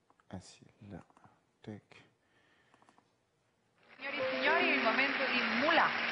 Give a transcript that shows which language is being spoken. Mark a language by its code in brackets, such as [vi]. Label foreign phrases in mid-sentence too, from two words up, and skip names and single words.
[it] Ah si, là. Tac. Signori e signori, il momento di Mula.